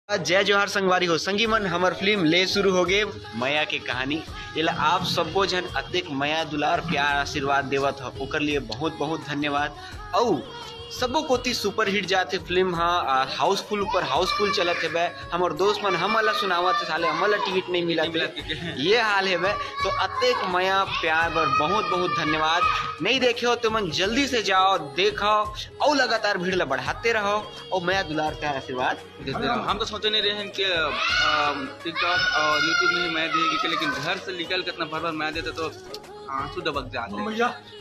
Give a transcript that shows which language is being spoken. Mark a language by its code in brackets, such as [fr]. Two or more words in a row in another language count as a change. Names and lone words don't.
[hne] जय जोहार संगवारी हो संगी मन हमर फिल्म ले शुरू हो गए मैया के कहानी एला आप सबको जन अत्यक मैया दुलार प्यार आशीर्वाद देवत हो ओकर लिए बहुत बहुत धन्यवाद। औ सबो कोती [en] super hit [hne] जाते फिल्म हाउसफुल ऊपर हाउसफुल चलत है बे हमर दोस्त मन हमला सुनावत साले हमला टिकट नहीं मिला ये हाल है बे तो अत्यक मैया प्यार बर बहुत बहुत धन्यवाद। नहीं देखे हो तो मन जल्दी से जाओ देखो और लगातार भीड़ ला बढ़ाते रहो और मैया दुलार प्यार आशीर्वाद देते रहो। हम तो सोचे नहीं रहे हैं कि टिकटॉक और यूट्यूब में ही मैं देगी लेकिन घर से निकल कर इतना भर मैं देते तो आंसू दबक जाते।